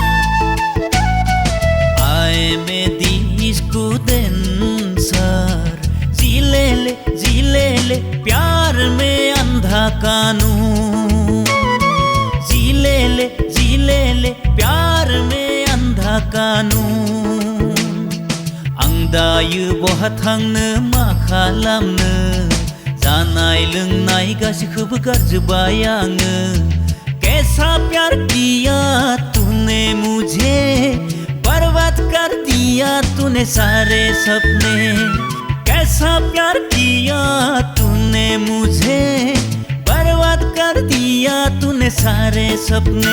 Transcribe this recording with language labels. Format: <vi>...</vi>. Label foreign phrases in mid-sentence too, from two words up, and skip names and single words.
<hi>ay med disco dansar। जी ले प्यार में अंधा कानून। जी ले प्यार में अंधा कानून।</hi> <brx>आं दायो बहा थांनो मा खालामनो। जानाय लोंनाय गासिखौबो गारजोब्बाय आङो।</brx> <hi>कैसा प्यार किया तूने मुझे, बर्बाद कर दिया तूने सारे सपने। कैसा प्यार किया तूने मुझे, बर्बाद कर दिया तूने सारे सपने।</hi>